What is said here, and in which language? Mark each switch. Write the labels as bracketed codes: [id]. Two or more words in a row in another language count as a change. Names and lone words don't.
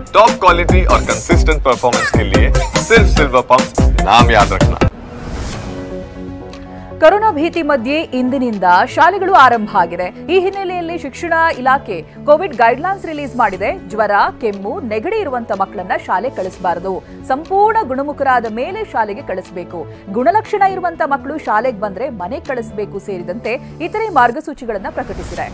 [en] top quality [hi] और [en] consistent performance [hi] के लिए सिर्फ सिल्वर पंप नाम याद रखना। [kn] ಕೊರೋನಾ ಭೀತಿ ಮಧ್ಯೆ ಇಂದಿನಿಂದ ಶಾಲೆಗಳು ಆರಂಭ ಆಗಿದೆ. ಈ ಹಿನ್ನೆಲೆಯಲ್ಲಿ ಶಿಕ್ಷಣ ಇಲಾಖೆ [en] covid guidelines release [kn] ಮಾಡಿದೆ. ಜ್ವರ, ಕೆಮ್ಮು, ನೆಗಡಿ ಇರುವಂತ ಮಕ್ಕಳನ್ನ ಶಾಲೆ ಕಳಿಸಬಾರದು. ಸಂಪೂರ್ಣ ಗುಣಮುಖರಾದ ಮೇಲೆ ಶಾಲೆಗೆ ಕಳಿಸಬೇಕು. ಗುಣಲಕ್ಷಣ ಇರುವಂತ ಮಕ್ಕಳು ಶಾಲೆಗೆ ಬಂದ್ರೆ ಮನೆ ಕಳಿಸಬೇಕು ಸೇರಿದಂತೆ ಇತರೆ ಮಾರ್ಗಸೂಚಿಗಳನ್ನು ಪ್ರಕಟಿಸಿದೆ.